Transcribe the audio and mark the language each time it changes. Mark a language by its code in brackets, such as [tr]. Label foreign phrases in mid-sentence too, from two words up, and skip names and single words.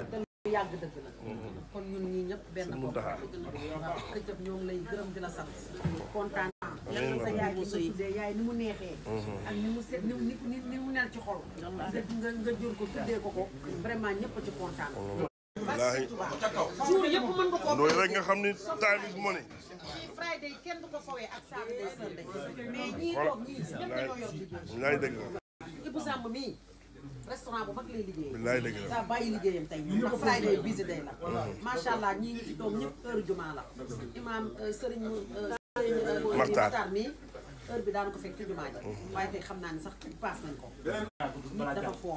[wo] te lu yàgg dëgg la kon ñun ñii ñëpp benn bopp waaw këccëg ñoo ngi lay gërëm di la sant kontaan yal na sa yaay ci tuddee yaay ni mu neexee ak ni mu set ni mu nel ci xol nga jur ko tuddee ko vraiment ñëpp ci kontaan wallaahi jour yëpp mën nga koo loolu rek nga xam ni [en] time is money [wo] Friday kenn du ko fowee ak Saturday Sunday mais ñii toog ñii ñëpp dañoo yor liggéey bilaay dëgg la Ibou Samb mii restaurant bu mag lay liggéey bilaay dëgg la daa bàyyi liggéeyam tey ndax Friday [en] busy day [wo] la [ar] ما شاء الله [wo] ñii ngi fi toog ñëpp heure jumaa la imaam Serigne Maxtaar mii heure bi daan ko fekk ci jumaa ji waaye tey xam naa ne sax paas nañ ko nit dafa foor